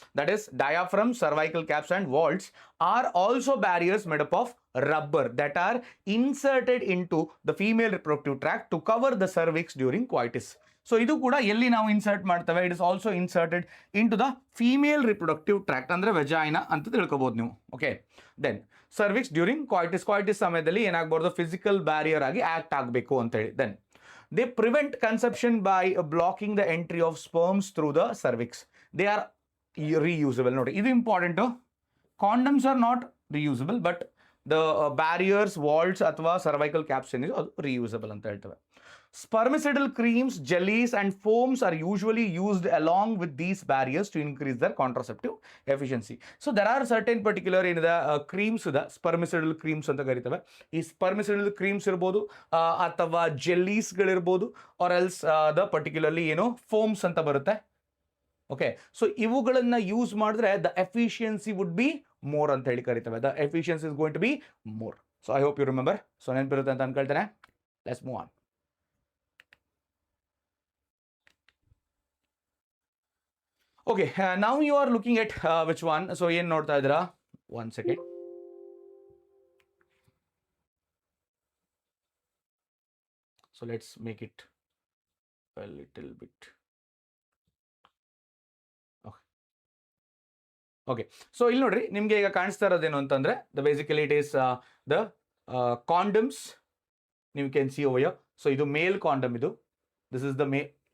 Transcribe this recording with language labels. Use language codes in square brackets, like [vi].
[en] That is diaphragm, cervical caps and vaults are also barriers made up of rubber that are inserted into the female reproductive tract to cover the cervix during coitus. [kn] So ಇದು ಕೂಡ ಎಲ್ಲಿ ನಾವು insert ಮಾಡ್ತೇವೆ? [en] it is also inserted into the female reproductive tract, [kn] ಅಂದರೆ vagina ಅಂತ ತಿಳ್ಕೊಬೋದು ನೀವು. Okay, then cervix during ಕಾಯ್ಟಿಸ್ ಸಮಯದಲ್ಲಿ ಏನಾಗಬಾರ್ದು? [en] Physical barrier ಆಗಿ act ಆಗಬೇಕು ಅಂತೇಳಿ. Then they prevent conception by blocking the entry of sperms through the cervix. They are reusable. [kn] ನೋಡಿ, ಇದು important. [en] Condoms are not reusable, but the barriers, vaults ಅಥವಾ cervical caps ಏನಿದೆ ಅದು reusable ಅಂತ ಹೇಳ್ತೇವೆ. Spermicidal creams, jellies and foams are usually used along with these barriers to increase their contraceptive efficiency. So there are certain particular creams, spermicidal creams [kn] ಅಂತ ಕರಿತೇವೆ. ಈ spermicidal creams ಇರ್ಬೋದು ಅಥವಾ ಜೆಲ್ಲೀಸ್ಗಳಿರ್ಬೋದು, ಆರ್ ಎಲ್ಸ್ ದ ಪರ್ಟಿಕ್ಯುಲರ್ಲಿ ಏನು foams ಅಂತ ಬರುತ್ತೆ. Okay, so ಇವುಗಳನ್ನು use ಮಾಡಿದ್ರೆ [en] the efficiency would be more [kn] ಅಂತ ಹೇಳಿ ಕರಿತೇವೆ. [en] The efficiency is going to be more. So I hope you remember. [kn] So ನೆನಪಿರುತ್ತೆ ಅಂತ ಅನ್ಕೊಳ್ತೇನೆ. [en] Let's move on. Okay, now you are looking at which one? [kn] So ಏನು ನೋಡ್ತಾ ಇದ್ದೀರಾ? [en] One second. So let's make it a little bit. Okay. [kn] So ಇಲ್ಲಿ ನೋಡ್ರಿ, ನಿಮಗೆ ಈಗ ಕಾಣಿಸ್ತಾ ಇರೋದೇನು ಅಂತಂದ್ರೆ [en] basically it is the condoms. You can see over here. [kn] So ಇದು ಮೇಲ್ ಕಾಂಡಮ್, ಇದು [en] this is the male.